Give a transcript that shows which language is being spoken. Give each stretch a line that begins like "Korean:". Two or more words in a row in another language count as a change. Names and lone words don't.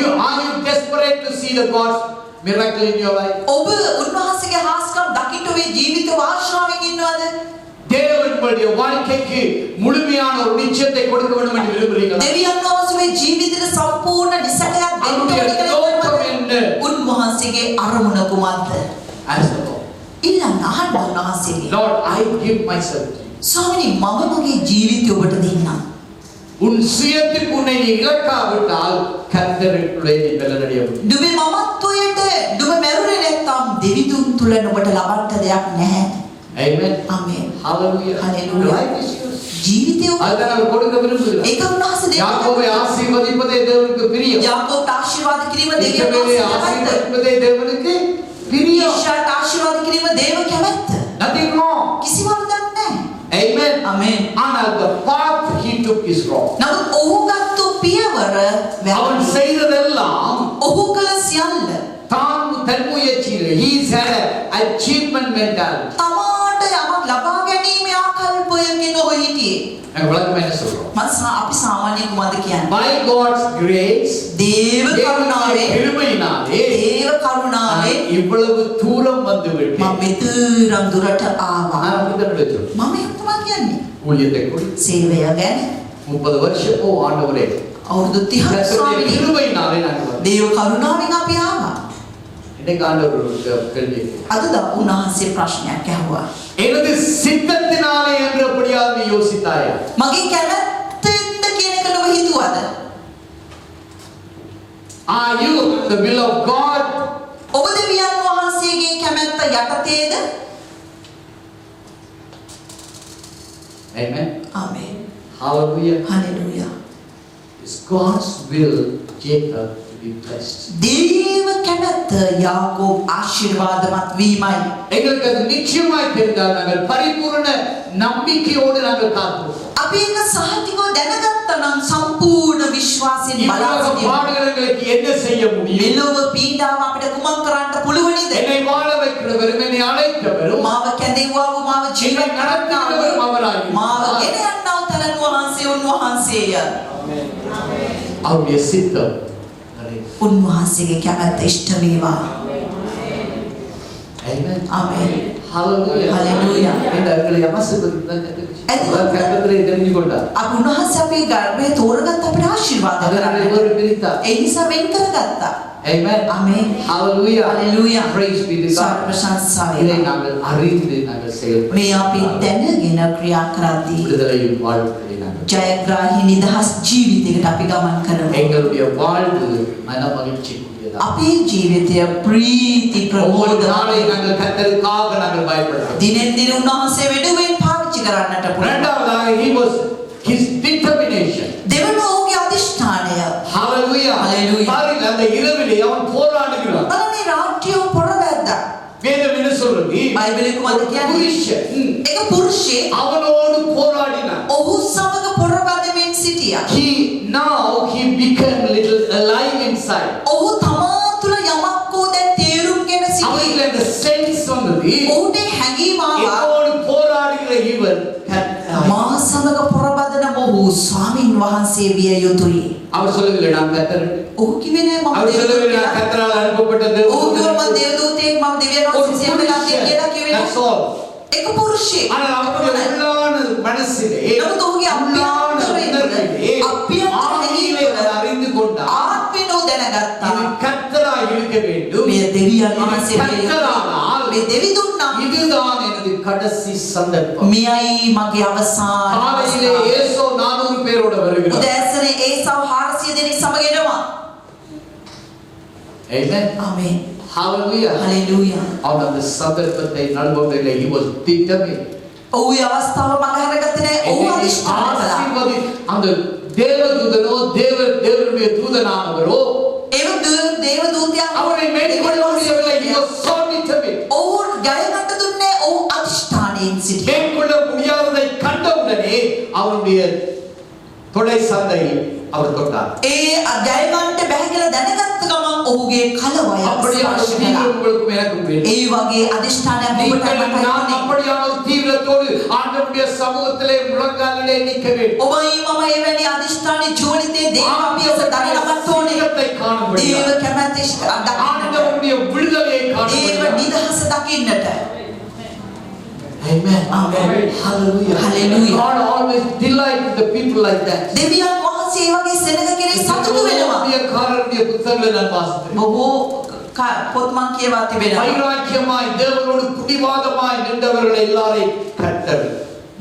English: Are you desperate to see the God's miracle in your life?
Sinhala: ඔබ උන්වහන්සේගේ හාස්කම් දකින්න ඔබේ ජීවිත ආශාවෙන් ඉන්නවද?
Tamil: தேவன் உங்களுடைய வாழ்க்கைக்கு முழுமையான ஒரு நிச்சயத்தை கொடுக்க வேண்டும் என்று விரும்புகிறீர்களா?
Sinhala: දෙවියන් වහන්සේ ජීවිතේට සම්පූර්ණ නිසකයක් දෙන්න
Tamil: அவருடைய
Sinhala: ඕනේ කියලා
Tamil: நோக்கம் என்ன?
Sinhala: උන්වහන්සේගේ අරමුණ කුමක්ද?
English: Ask the Lord.
Sinhala: ඊළඟ අහන්න උන්වහන්සේගේ.
English: Lord, I give myself to you.
Sinhala: ස්වාමීනි මම මගේ ජීවිතය ඔබට දෙන්නම්.
Tamil: உன் சுயத்துக்கு உன்னை நீ இழக்காவிட்டால் கர்த்தருக்குள்ளே நீ பலனடைய முடியும்.
Sinhala: නුඹේ මමත්වයට නුඹ මැරුණේ නැත්නම් දෙවිදුන් තුල නුඹට ලබන්න දෙයක් නැහැ.
English: Amen.
Sinhala: ආමේන්.
English: Hallelujah. Hallelujah. Life is yours.
Sinhala: ජීවිතය
Tamil: அதுதான் அவர் கொடுக்க விரும்புகிறார்.
Sinhala: ඒක උන්වහන්සේ
Tamil: யாக்கோபை ஆசீர்வதிப்பதே தேவனுக்கு பிரியம்.
Sinhala: යාකෝබට ආශිර්වාද කිරීම දෙවියන්
Tamil: இஸ்ரவேலை
Sinhala: වහන්සේ
Tamil: ஆசீர்வதிப்பதே தேவனுக்கு பிரியம்.
Sinhala: ඊශාට ආශිර්වාද කිරීම දේව කැමැත්ත.
English: Nothing wrong.
Sinhala: කිසිවක් නැහැ.
English: Amen.
Sinhala: ආමේන්.
English: ஆனால் the path he took is wrong.
Sinhala: නමුත් ඔහු ගත්තු පියවර
Tamil: அவன்
Sinhala: වැරදි.
Tamil: செய்ததெல்லாம்
Sinhala: ඔහු කළ සියල්ල
Tamil: தான் தன் முயற்சியில்
English: he had an achievement mentality.
Sinhala: තමාට යමක් ලබා ගැනීමේ ආකල්පයකින් ඔහු හිටියේ.
Tamil: நாங்க விளக்கமா என்ன சொல்றோம்?
Sinhala: අපි සාමාන්‍ය කුමද කියන්නේ?
English: By God's grace
Sinhala: දේව කරුණාවේ
Tamil: கிருபையினாலே
Sinhala: දේව කරුණාවේ
Tamil: இவ்வளவு தூரம் வந்து விட்டேன்.
Sinhala: මම මෙතරම් දුරට ආවා.
Tamil: நான் அப்படிதான் நினைச்சேன்.
Sinhala: මම ඒක තමයි කියන්නේ.
Tamil: ஊழியத்தை குறித்து
Sinhala: සේවය ගැන
Tamil: 30 வருஷமோ ஆண்டவரே
Sinhala: අවුරුදු 30ක්
Tamil: கர்த்தருடைய
Sinhala: ස්වාමීනි
Tamil: கிருபையினாலே நான் வந்தேன்.
Sinhala: දේව කරුණාවෙන් අපි ආවා.
Tamil: இன்னைக்கு ஆண்டவர் கேள்வி
Sinhala: අද උන්වහන්සේ ප්‍රශ්නයක් ඇහුවා.
Tamil: எனது சித்தத்தினாலே என்று அப்படியாவது யோசித்தாயா?
Sinhala: මගේ කැමැත්තෙන්ද කියන එක නුඹ හිතුවද?
English: Are you the will of God?
Sinhala: ඔබ දෙවියන් වහන්සේගේ කැමැත්ත යටතේද?
English: Amen.
Sinhala: ආමේන්.
English: Hallelujah.
Sinhala: හලෙලූයා.
English: It's God's will Jacob to be blessed.
Sinhala: දේව කැමැත්ත යාකෝබ් ආශිර්වාදමත් වීමයි.
Tamil: எங்களுக்கு அது நிச்சயமாய் தெரிந்தால் நாங்கள் பரிபூர்ண நம்பிக்கையோடு நாங்கள் காத்திருப்போம்.
Sinhala: අපි ඒක සහතිකව දැනගත්තා නම් සම්පූර්ණ විශ්වාසයෙන් බලා
Tamil: இவ்வளவு
Sinhala: සිටිමු.
Tamil: பாடுகளுக்கு என்ன செய்ய முடியும்?
Sinhala: මෙලොව පීඩාව අපිට කුමක් කරන්න පුළුවනිද?
Tamil: என்னை வாழ வைக்கிறவரும் என்னை அழைத்தவரும்
Sinhala: මාව කැඳෙව්වා වූ මාව ජීවත්
Tamil: நடத்துகிறவரும் அவராய்
Sinhala: මාව ගෙන යන්නව තරන් වහන්සේ උන්වහන්සේය.
Tamil: அவருடைய சித்தம்
Sinhala: උන්වහන්සේගේ කැමැත්ත ඉෂ්ට වේවා.
English: Amen.
Sinhala: ආමේන්.
English: Hallelujah. Hallelujah.
Tamil: இந்த அவர்களை ஆசீர்வதித்தார் கர்த்தரை தெரிந்து கொண்டார்.
Sinhala: අපි උන්වහන්සේ අපේ ගර්භයේ තෝරගත් අපිට ආශිර්වාද
Tamil: அதனாலே
Sinhala: කරන්නේ.
Tamil: ஒரு பிரித்தார்.
Sinhala: ඒ නිසා වෙන් කරගත්තා.
English: Amen.
Sinhala: ආමේන්.
English: Hallelujah. Hallelujah. Praise be to
Sinhala: සර්ව
English: God.
Sinhala: ප්‍රශංසා
Tamil: இதை
Sinhala: වේවා.
Tamil: நாங்கள் அறிந்து நாங்கள் செயல்பட
Sinhala: මේ අපි දැනගෙන ක්‍රියා කරද්දී
Tamil: விடுதலையும் வாழ்க்கையை நாங்கள்
Sinhala: ජයග්‍රාහී නිදහස් ජීවිතයකට අපි ගමන් කරමු.
Tamil: எங்களுடைய வாழ்வு மன மகிழ்ச்சிக்குரியதா.
Sinhala: අපේ ජීවිතය ප්‍රීති
Tamil: ஒவ்வொரு நாளை
Sinhala: ප්‍රමෝදමයි.
Tamil: நாங்கள் கர்த்தருக்காக நாங்கள் பயப்படுகிறோம்.
Sinhala: දිනෙන් දින උන්වහන්සේ වෙනුවෙන් පාවිච්චි කරන්නට පුළුවන්.
English: இரண்டாவதாக he was his determination.
Sinhala: දෙවන ඔහුගේ අධිෂ්ඨානය.
English: Hallelujah. Hallelujah.
Tamil: பாருங்க அந்த இரவிலே அவன் போராடுகிறான்.
Sinhala: බලන්නේ රාත්‍රියව පොරවැද්දා.
Tamil: வேதம் என்ன சொல்றது?
Sinhala: බයිබලයේ කුමක්ද කියන්නේ?
Tamil: புருஷன்
Sinhala: ඒක පුරුෂයෙක්
Tamil: அவனோடு போராடினான்.
Sinhala: ඔහු සමග පොරවැදෙමින් සිටියා.
English: he became little alive inside.
Sinhala: ඔහු තමා තුළ යමක් හෝ දැන් තේරුම්ගෙන සිටියේ.
Tamil: அவனுக்கு அந்த சென்ஸ் வந்தது.
Sinhala: ඔහුට හැඟීම ආවා.
Tamil: என்னோடு போராடுகிற இவர்
Sinhala: මා සමග පොරවැදෙන මොහු ස්වාමින් වහන්සේ විය යුතුයි.
Tamil: அவர் சொல்லவில்லை நான் கர்த்தர்.
Sinhala: ඔහු කිව්වේ නෑ මම
Tamil: அவர் சொல்லவில்லை
Sinhala: දෙවියන්
Tamil: நான் கர்த்தரால் அனுப்பப்பட்ட
Sinhala: ඔහු කිව්වා මම
Tamil: தேவதூதன்.
Sinhala: දේවදූතයෙක් මම දෙවියන් වහන්සේ සේවය කරන්නේ කියලා කිව්වේ
English: That's
Sinhala: නෑ.
English: all.
Sinhala: ඒක පුරුෂයෙක්.
Tamil: ஆனால் அவருடைய உள்ளான மனசிலே
Sinhala: නමුත් ඔහුගේ
Tamil: உள்ளான உணர்விலே ஆவியிலே அவர் அறிந்து கொண்டார்.
Sinhala: ආත්මෙනෝ දැනගත්තා.
Tamil: இது கர்த்தராய் இருக்க வேண்டும்.
Sinhala: මේ දෙවියන් වහන්සේ විය යුතුයි.
Tamil: கர்த்தரானால்
Sinhala: මේ දෙවිදුන් නම්
Tamil: இதுதான் எனது கடைசி சந்தர்ப்பம்.
Sinhala: මෙයයි මගේ අවසාන
Tamil: காலையிலே ஏசோ 400 பேரோட வருகிறார்.
Sinhala: උදෑසනේ ඒසාව 400 දෙනෙක් සමග එනවා.
English: Amen.
Sinhala: ආමේන්.
English: Hallelujah.
Sinhala: හලෙලූයා.
English: Out of the
Tamil: சந்தர்ப்பத்தை நல்வதில்லை.
English: He was determined.
Sinhala: ඔහු ඒ අවස්ථාව මගහැරගත්තේ නැහැ. ඔහු අධිෂ්ඨාන කළා.
Tamil: ஆசீர்வதி அந்த தேவதூதனோ தேவனுடைய தூதனானவரோ
Sinhala: ඒ දේවදූතයා
Tamil: அவரை மேற்கொள்ள முடியவில்லை.
English: He was so determined.
Sinhala: ඔහු ජය ගන්න දුන්නේ ඔහු අධිෂ්ඨානයෙන් සිටියා.
Tamil: மேற்கொள்ள முடியாததை கண்டவுடனே அவருடைய தொடை சந்தை அவர் தொட்டார்.
Sinhala: ඒ ජය ගන්නට බැහැ කියලා දැනගත්ත ගමන් ඔහුගේ කලවය
Tamil: அப்படியான
Sinhala: ස්පර්ශ
Tamil: தீவிரம்
Sinhala: කළා.
Tamil: உங்களுக்கும் எனக்கும் வேண்டும்.
Sinhala: ඒ වගේ අධිෂ්ඨානයක් ඔබට
Tamil: நீங்கள்
Sinhala: මට
Tamil: நான்
Sinhala: ඕනේ.
Tamil: அப்படியான ஒரு தீவிரத்தோடு ஆண்டவருடைய சமூகத்திலே முழங்காலிலே நிற்க வேண்டும்.
Sinhala: ඔබයි මම එවැනි අධිෂ්ඨානී ජීවිතයේ දේව අපියස දරනවත් ඕනේ.
Tamil: சிங்கத்தை காணும்படி
Sinhala: දේව කැමැති දකින්නට.
Tamil: ஆண்டவருடைய விடுதலையை
Sinhala: දේව
Tamil: காணும்படி.
Sinhala: නිදහස දකින්නට.
English: Amen. Amen. Hallelujah. Hallelujah. God always delights the people like that.
Sinhala: දෙවියන් වහන්සේ ඒ වගේ සෙනඟ කෙරේ සතුටු වෙනවා.
Tamil: காரருடைய புத்தகங்களை நான் வாசித்தேன்.
Sinhala: බොහෝ පොත් මං කියවා තිබෙනවා.
Tamil: வைராக்கியமாய் தேவனோடு குடிவாதமாய் நின்றவர்கள் எல்லாரையும் கர்த்தர்